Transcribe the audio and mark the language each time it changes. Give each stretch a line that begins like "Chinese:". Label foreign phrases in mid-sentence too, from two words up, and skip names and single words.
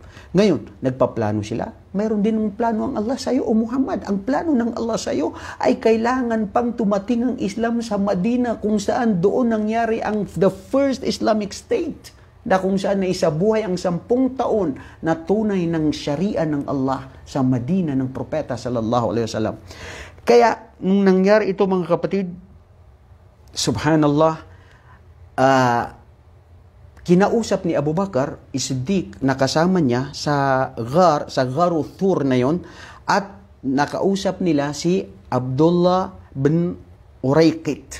Filipino: Ngayon, nagpaplano sila. Mayroon din ng plano ang Allah sa iyo, o Muhammad. Ang plano ng Allah sa iyo ay kailangan pang tumating ang Islam sa Madina, kung saan doon nangyari ang
English: the first Islamic State,
Filipino: na kung saan naisabuhay ang 10 taon na tunay ng Sharia ng Allah sa Madina ng Propeta
Arabic: صلى الله عليه وسلم.
Filipino: Kaya, nung nangyari ito mga kapatid, subhanallah, kinausap ni Abu Bakar As-Siddiq na kasama niya sa Gharu Thur na yon, at nakausap nila si Abdullah bin Urayqit.